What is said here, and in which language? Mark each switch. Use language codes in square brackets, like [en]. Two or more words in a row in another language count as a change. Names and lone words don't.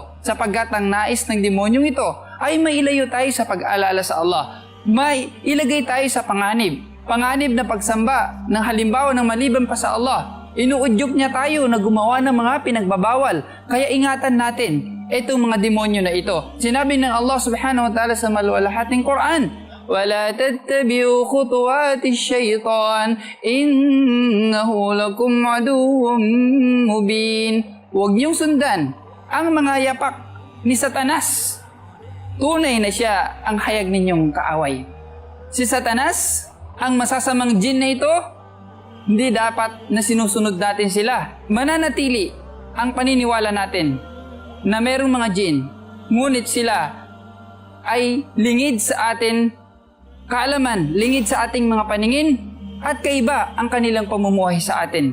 [tl] Sapagkat ang nais ng demonyong ito ay mailayo tayo sa pag-alala sa Allah. May ilagay tayo sa panganib. Panganib na pagsamba ng halimbawa ng maliban pa sa Allah. Inuudyok niya tayo na gumawa ng mga pinagbabawal. Kaya ingatan natin itong mga demonyo na ito. Sinabi ng Allah [ar] سبحانه وتعالى [tl] sa maluwalhating Quran, [ar] وَلَا تَتَّبِعُوا خُطُوَاتِ الشَّيْطَانِ إِنَّهُ لَكُمْ عَدُوٌّ مُبِينٌ. [tl] Huwag niyong sundan ang mga yapak ni Satanas. Tunay na siya ang hayag ninyong kaaway. Si Satanas, ang masasamang jin na ito, hindi dapat na sinusunod natin sila. Mananatili ang paniniwala natin na mayroong mga jin, ngunit sila ay lingid sa atin kaalaman, lingid sa ating mga paningin, at kaiba ang kanilang pamumuhay sa atin.